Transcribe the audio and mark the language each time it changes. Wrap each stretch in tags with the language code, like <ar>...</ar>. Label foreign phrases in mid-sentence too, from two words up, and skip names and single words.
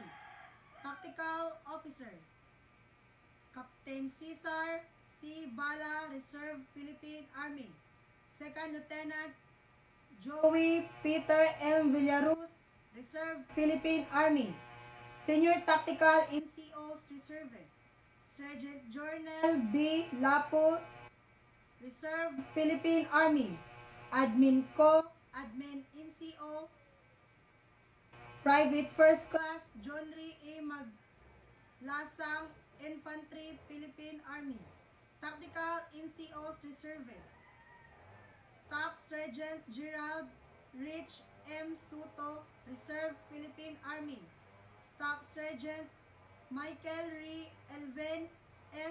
<en>Tactical Officer, Captain Cesar C. Bala, Reserve, Philippine Army. Second Lieutenant Joey Peter M. Villaruz, Reserve, Philippine Army. Senior Tactical NCOs Reservists, Sergeant Journal B. Lapo, Reserve, Philippine Army. Admin Co. Admin NCO, Private First Class John Ray A. Maglasang, Infantry, Philippine Army. Tactical NCOs Reservists, Staff Sergeant Gerald Rich M. Soto, Reserve, Philippine Army. Staff Sergeant Michael Ri Elven S.</en>